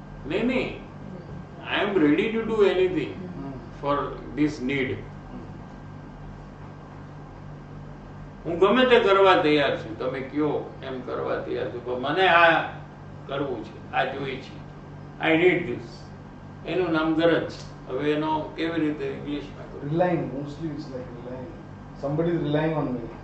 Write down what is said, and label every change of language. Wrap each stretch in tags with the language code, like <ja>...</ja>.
<gu>નહીં,</gu> <en>I am ready to do anything for this need.</en> <gu>હું ગમે તે કરવા તૈયાર છું, તમે કયો એમ કરવા તૈયાર છું, પણ મને આ કરવું છે, આ જોઈએ છે,</gu> <en>I need this.</en> <gu>એનું નામ ગરજ. હવે એનો કેવી રીતે ઇંગ્લિશમાં કરું?</gu> <en>Relying, mostly it's like relying. Somebody is relying on me.</en>